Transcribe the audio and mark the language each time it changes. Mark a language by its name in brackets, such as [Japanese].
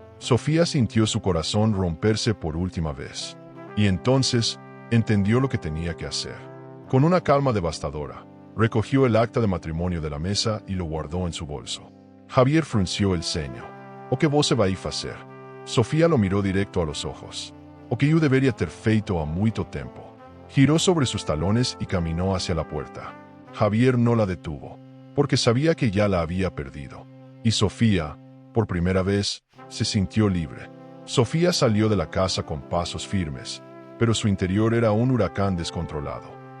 [Spanish] Sofía sintió su corazón romperse por última vez. Y entonces, entendió lo que tenía que hacer. Con una calma devastadora, Recogió el acta de matrimonio de la mesa y lo guardó en su bolso. Javier frunció el ceño. [Portuguese] «O que você vai fazer?» [Spanish] Sofía lo miró directo a los ojos. [Portuguese] «O que eu deveria ter feito há muito tempo». [Spanish] Giró sobre sus talones y caminó hacia la puerta. Javier no la detuvo, porque sabía que ya la había perdido. Y Sofía, por primera vez, se sintió libre. Sofía salió de la casa con pasos firmes, pero su interior era un huracán descontrolado.